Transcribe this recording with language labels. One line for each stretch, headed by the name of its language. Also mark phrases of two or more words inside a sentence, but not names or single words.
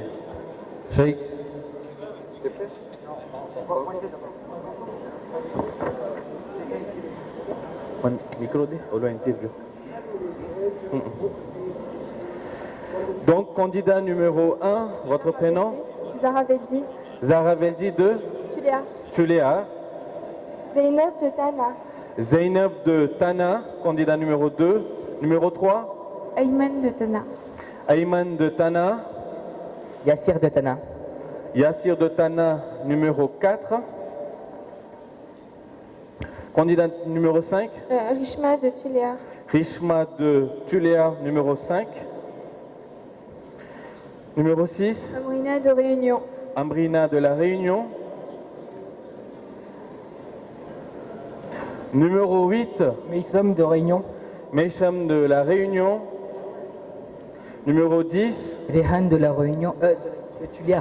French: Sheikh. Donc candidat numéro 1, votre prénom? Zahra Veldi, Zahra Veldi de Tuléa, Tuléa. Zeynep de Tana, Zeynep de Tana, candidat numéro 2. Numéro 3, Ayman de Tana, Ayman de Tana. Yassir de Tana. Yassir de Tana, numéro 4. Candidat numéro 5, Rishma de Tuléa, Rishma de Tuléa, numéro 5. Numéro 6, Amrina de Réunion, Amrina de la Réunion. Numéro 8, Meissam de Réunion. Meisham de la Réunion. Numéro 10, Rehan de la Réunion. De Tuliar.